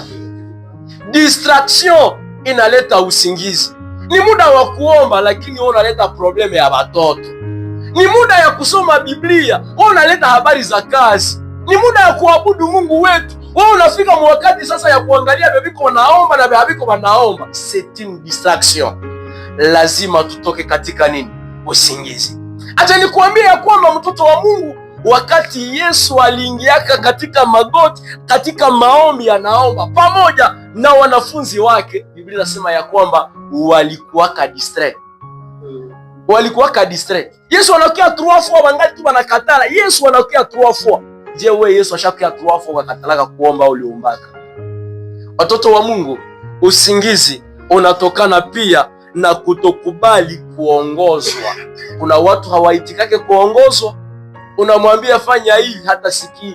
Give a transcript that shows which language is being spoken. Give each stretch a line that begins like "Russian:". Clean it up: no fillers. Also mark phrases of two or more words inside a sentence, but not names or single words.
Swahili: Distraction inaleta usingizi. Ni muda wa kuomba, lakini unaleta probleme ya watoto. Ni muda ya kusoma Biblia, unaleta habari za kazi. Ni muda ya kuabudu Mungu wetu, wewe unafika wakati sasa ya kuangalia bebiko wanaomba na bebiko wanaomba.
French: C'est une distraction.
Swahili: Lazima tutoke katika nini? Usingizi. Acha nikuambie ya kwamba mtoto wa Mungu, wakati Yesu aliingiaka katika magoti, katika maombi, anaomba pamoja na wanafunzi wake, Biblia inasema ya kwamba walikuwaka distrait. Yesu anakuja 3 fois, wangali tu wanakatala. Yesu anakuja 3 fois. Je, wewe Yesu ashakuja 3 fois wakatalaka kuomba au uliombaka? Watoto wa Mungu, usingizi unatokana pia na kutokubali kuongozwa. Kuna watu hawaitikake kuongozwa. Unamwambia fanya hivi, hata sikii.